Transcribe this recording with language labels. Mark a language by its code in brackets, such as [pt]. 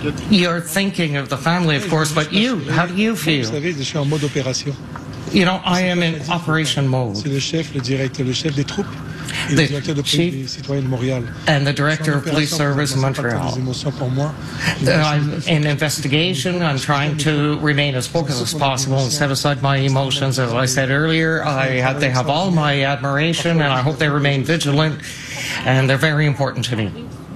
[en] You're thinking of the family, of course, but you, how do you feel? You know, I am in operation mode. [fr] C'est le chef, le directeur, le chef des troupes. [en] The chief and the director of police service in Montreal. I'm in investigation. I'm trying to remain as focused as possible and set aside my emotions. As I said earlier, they have all my admiration, and I hope they remain vigilant, and they're very important to me.